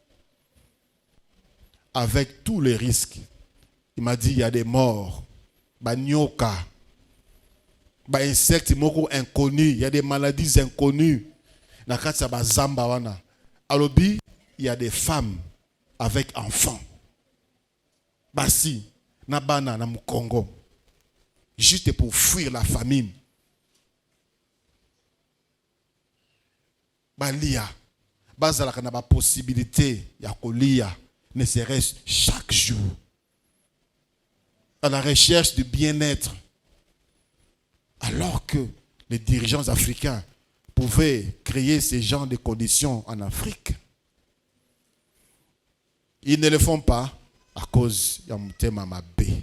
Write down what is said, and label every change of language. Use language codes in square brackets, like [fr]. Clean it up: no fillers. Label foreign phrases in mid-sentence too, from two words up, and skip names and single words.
[fr] Avec tous les risques, il m'a dit il y a des morts, nyoka, insectes inconnus, il y a des maladies inconnues. Il y a des femmes avec enfants. [ln] Basi, Nabana, na Congo. [fr] Juste pour fuir la famine. [ln] Balia, bazalaka na ba possibilité ya kolia, [fr] ne serait-ce chaque jour. À la recherche du bien-être. Alors que les dirigeants africains pouvaient créer ces genres de conditions en Afrique. Ils ne le font pas à cause de [ln] Mutema Mabé.